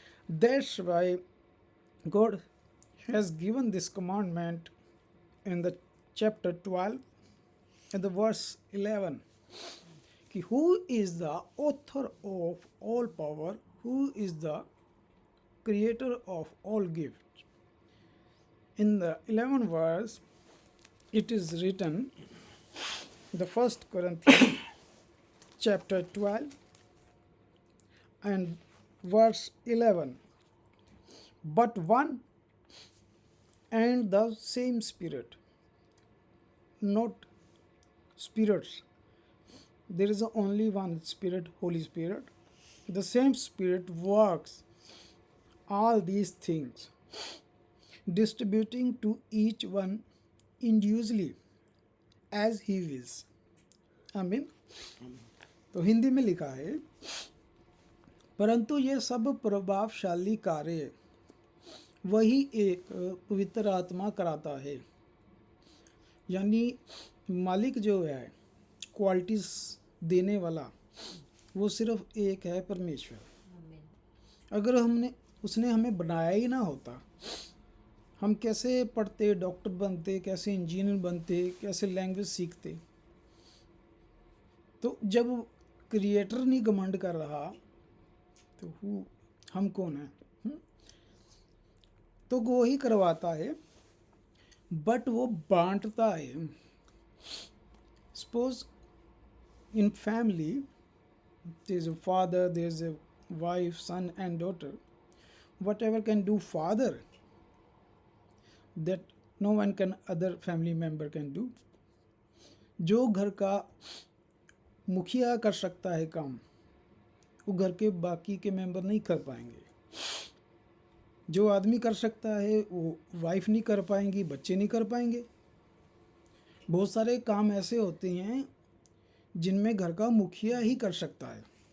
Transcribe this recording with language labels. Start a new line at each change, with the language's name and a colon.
English: That's why God has given this commandment in the chapter 12 and the verse 11 कि who is the author of all power, who is the creator of all gifts. In the 11th verse, it is written, the first Corinthians chapter 12 and verse 11, but one and the same Spirit, not spirits. There is only one Spirit, Holy Spirit. The same Spirit works all these things, distributing to each one individually as he wills.
Hindi: आमीन। तो हिंदी में लिखा है, परंतु ये सब प्रभावशाली कार्य वही एक पवित्र आत्मा कराता है। यानी मालिक जो है, क्वालिटीज़ देने वाला, वो सिर्फ एक है, परमेश्वर। अगर उसने हमें बनाया ही ना होता, हम कैसे पढ़ते, डॉक्टर बनते, कैसे इंजीनियर बनते, कैसे लैंग्वेज सीखते। तो जब क्रिएटर नहीं घमंड कर रहा तो हम कौन हैं? तो वो ही करवाता है, बट वो बांटता है।
English: Suppose in family there is a father, there is a wife, son and daughter. Whatever can do father, that no one can, other family member can do.
Hindi: जो घर का मुखिया कर सकता है काम, वो घर के बाकी के मेंबर नहीं कर पाएंगे। जो आदमी कर सकता है वो वाइफ नहीं कर पाएंगी, बच्चे नहीं कर पाएंगे। बहुत सारे काम ऐसे होते हैं जिनमें घर का मुखिया ही कर सकता है।